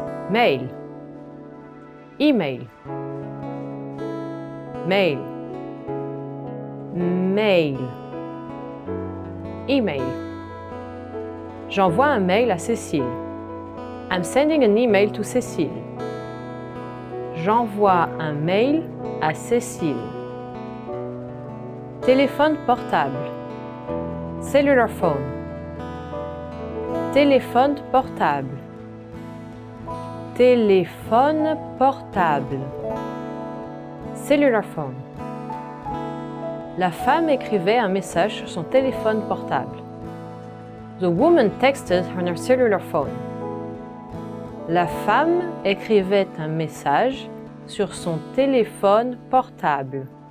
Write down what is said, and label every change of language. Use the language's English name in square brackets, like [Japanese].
[French] Mail. Email. Mail. Mail. Email. J'envoie un mail à Cécile. [English] I'm sending an email to Cécile. [French] J'envoie un mail à Cécile. Téléphone portable. Cellular phone. Téléphone portable. Téléphone portable. Cellular phone. La femme écrivait un message sur son téléphone portable. [English] The woman texted on her cellular phone. [French] La femme écrivait un message sur son téléphone portable.